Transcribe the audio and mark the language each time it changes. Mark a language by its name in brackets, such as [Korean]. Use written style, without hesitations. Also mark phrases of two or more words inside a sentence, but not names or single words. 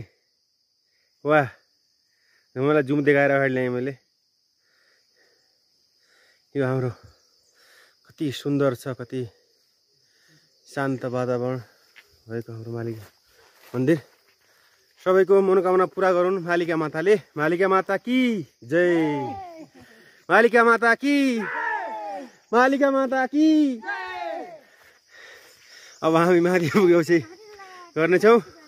[Nepali] वाह, मलाई जुम देखाएर अगाडि ल्याएँ मैले। यो हाम्रो कति सुन्दर छ, कति शान्त वातावरण भएको हाम्रो मालिका मन्दिर। सबैको मनोकामना पुरा गरून् मालिका माताले। [Hindi] मालिका माता की जय। मालिका माता की। मालिका माता की। [Nepali] अब हामी माथि पुगेपछि गर्नेछौँ।